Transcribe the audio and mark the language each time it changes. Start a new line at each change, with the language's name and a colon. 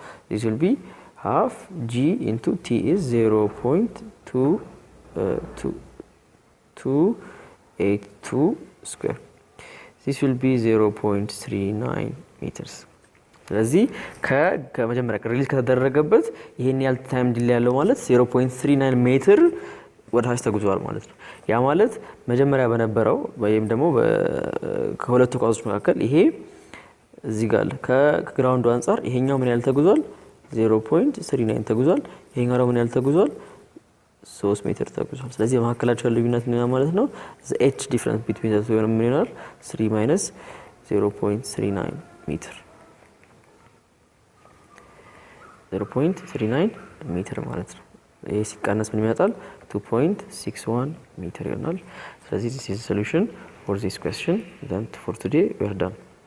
English: this will be half g into t is 0.282 square this will be 0.39 meters
Amharic: ስለዚህ ከመጀመሪያ ሪሊዝ ከተደረገበት ይሄን ያህል ታይም ዲሌይ ያለው ማለት 0.39 ሜትር ወደ ታች ተጉዟል ማለት ነው። ያ ማለት መጀመሪያ በነበረው ወይም ደግሞ ከሁለቱ ኳሶች መካከል ይሄ እዚህ ጋር ከግራውንዱ አንፃር ይሄኛው ምን ያህል ተጉዟል? 0.39 ተጉዟል። ይሄኛው ደግሞ ምን ያህል ተጉዟል? 3 ሜትር ተጉዟል። ስለዚህ በመካከላቸው ያለው ልዩነት ምን ማለት ነው?
English: the h difference between the two
Amharic: ምን ይሆናል? 3 minus 0.39 ሜትር 0.39 ሜትር ማለት ነው። ይሄ ሲቀነስ ምን ይመጣል? 2.61 ሜትር ይሆናል። ስለዚህ
English: this is the solution for this question. Then for today we are done.